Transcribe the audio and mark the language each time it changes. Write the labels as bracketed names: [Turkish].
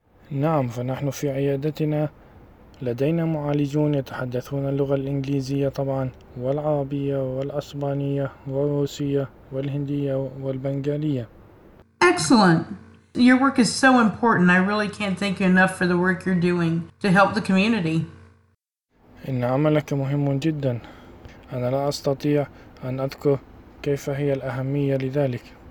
[Arabic] نعم فنحن في عيادتنا لدينا معالجون يتحدثون اللغة الإنجليزية طبعا والعربية والأسبانية والروسية والهندية والبنغالية. [English] Excellent. Your work is so important. I really can't thank you enough for the work you're doing to help the community. [Arabic] إن عملك مهم جدا. أنا لا أستطيع أن أذكر كيف هي الأهمية لذلك.